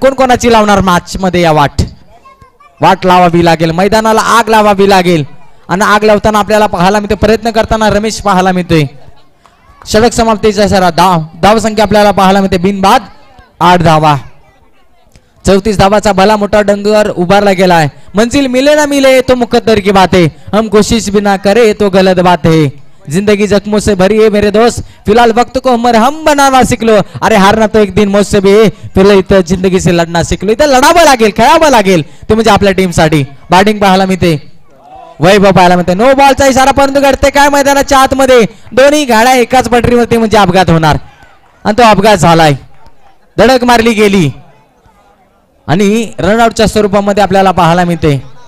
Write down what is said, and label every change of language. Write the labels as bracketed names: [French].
[Marathi] कोण कोणाची लावणार मॅच मध्ये या वाट लावावी लागेल. मैदानाला आग लावावी लागेल आणि आग लावताना आपल्याला पाहायला मिळते प्रयत्न करताना रमेश पाहायला मिळतोय. षटक समाप्तीचा इशारा. धाव संख्या आपल्याला पाहायला मिळते बिनबाद 8 धावा. 34 धावाचा भला मोठा डंगर उभारला गेला आहे. [Hindi] मंजिल मिले ना मिले तो मुकद्दर की बात है हम कोशिश भी ना करे तो गलत बात है. जिंदगी जख्मों से भरी है मेरे दोस्त फिलहाल वक्त को हम बनाना सीख लो. अरे हारना तो एक दिन मुझसे भी है फिर [Marathi] इथं [Hindi] जिंदगी से लढना शिकलो. [Marathi] इथं लढावं लागेल खेळावं लागेल ते म्हणजे आपल्या टीम साठी. बॅटिंग पाहायला मिळते वैभव पाहायला मिळते. नो बॉलचा इशारा परंतु घडते काय मैदानाच्या आतमध्ये दोन्ही गाड्या एकाच पटरीवरती म्हणजे अपघात होणार आणि तो अपघात झालाय. धडक मारली गेली आणि रनआउटच्या स्वरूपामध्ये आपल्याला पाहायला मिळते.